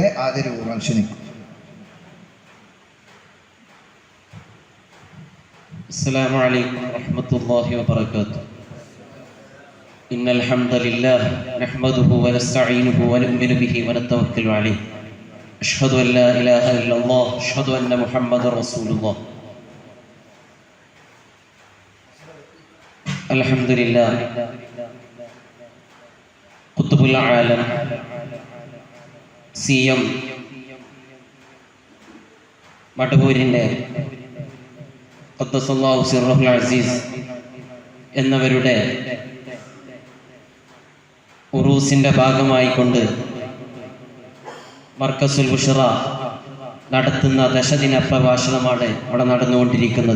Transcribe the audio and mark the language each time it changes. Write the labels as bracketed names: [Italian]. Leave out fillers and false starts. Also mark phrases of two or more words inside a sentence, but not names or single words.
[Malayalam] ആദരപൂർവ്വം ക്ഷണിക്കും. [Arabic] السلام عليكم ورحمة الله وبركاته. إن الحمد لله نحمده ونستعينه ونؤمن به ونتوكل عليه أشهد أن لا إله إلا الله أشهد أن محمد رسول الله الحمد لله قطب العالم [Malayalam] CM മടവൂരിൻ്റെ [Arabic] قدس الله سره العزيز [Malayalam] എന്നവരുടെ ഉറൂസിൻ്റെ ഭാഗമായിക്കൊണ്ട് മർക്കസുൽ ബുഷ്റ നടത്തുന്ന ദശദിന പ്രഭാഷണമാണ് ഇവിടെ നടന്നുകൊണ്ടിരിക്കുന്നത്.